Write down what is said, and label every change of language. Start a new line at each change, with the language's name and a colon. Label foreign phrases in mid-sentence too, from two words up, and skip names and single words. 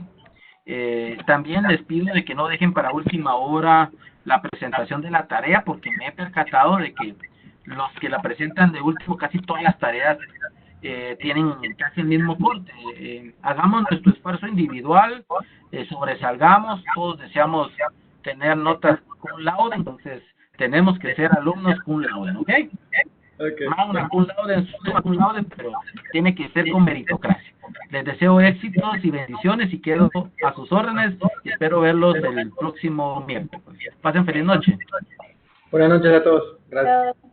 Spanish: También les pido de que no dejen para última hora la presentación de la tarea, porque me he percatado de que los que la presentan de último, casi todas las tareas tienen casi el mismo corte. Hagamos nuestro esfuerzo individual, sobresalgamos, todos deseamos tener notas
Latin: cum laude,
Spanish: entonces tenemos que ser alumnos
Latin: cum laude,
Spanish: ¿ok?
Latin: Magna cum laude, summa cum laude,
Spanish: pero tiene que ser con meritocracia. Les deseo éxitos y bendiciones y quedo a sus órdenes, y espero verlos el próximo miércoles. Pasen feliz noche. Buenas noches a todos. Gracias.